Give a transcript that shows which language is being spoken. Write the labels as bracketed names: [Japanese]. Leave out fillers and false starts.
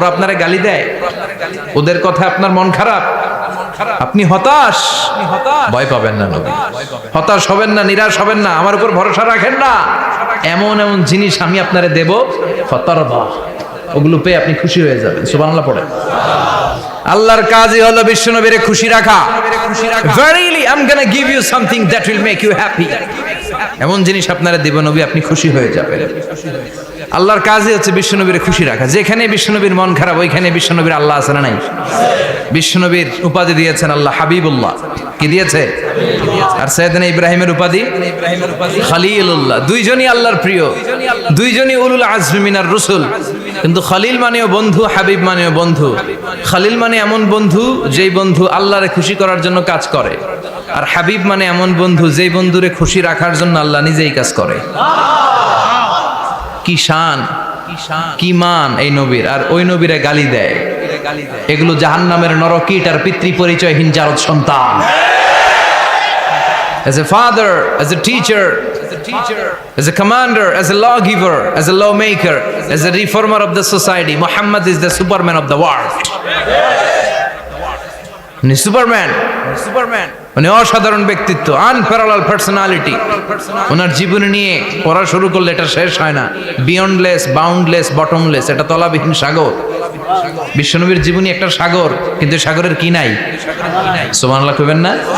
[Bangla] ওরা আপনারে গালি দেয়, ওদের কথা আপনার মন খারাপ, আপনি হতাশ, ভয় পাবেন না নবী, হতাশ হবেন না, নিরাশ হবেন না, আমার উপর ভরসা রাখেন না। এমন এমন জিনিস আমি আপনারে দেব, ফাতারদা, ওগুলো পেয়ে আপনি খুশি হয়ে যাবেন। সুবহানাল্লাহ পড়ে। আল্লাহর কাজই হলো বিশ্বনবীরে খুশি রাখা। [English] Verily I'm gonna give you something that will make you happy, [Bangla] এমন জিনিস আপনারা দেব নবী, আপনি খুশি হয়ে যাবেন। আল্লাহর কাজই হচ্ছে বিশ্বনবীর খুশি রাখা। যেখানে বিশ্বনবীর মন খারাপ, ওইখানে বিশ্বনবীর আল্লাহ আছে না নাই? বিশ্বনবীর উপাধি দিয়েছেন আল্লাহ হাবিবুল্লাহ। কি দিয়েছে? আর সাইয়েদনা ইব্রাহিমের উপাধি খলিলুল্লাহ। দুইজনই আল্লাহর প্রিয়, দুইজনই [Arabic] উলুল আজমি মিনার রসুল। [Bangla] কিন্তু খলিল মানেও বন্ধু, হাবিব মানেও বন্ধু। খলিল মানে এমন বন্ধু যেই বন্ধু আল্লাহরে খুশি করার জন্য কাজ করে, আর হাবিব মানে এমন বন্ধু যেই বন্ধুরে খুশি রাখার জন্য আল্লাহ নিজেই কাজ করে। কি শান, কি মান এই নবীর! আর ওই নবীরে গালি দেয়, এগুলো জাহান্নামের নরকীট আর পিতৃ পরিচয়হীন জারদ সন্তান। [English] As a father, as a teacher, as a commander, as a lawgiver, as a lawmaker, as a reformer of the society, Muhammad is the Superman of the world. [Bangla] Superman, মানে অসাধারণ ব্যক্তিত্ব, আনপ্যারালাল পার্সোনালিটি। ওনার জীবনী নিয়ে পড়া শুরু করলে এটা শেষ হয় না। বিয়ন্ডলেস, বাউন্ডলেস, বটমলেস, এটা তলাবিহীন সাগর। বিশ্বনবীর জীবনী একটা সাগর, কিন্তু সাগরের কি নাই? সুবহানাল্লাহ কইবেন না?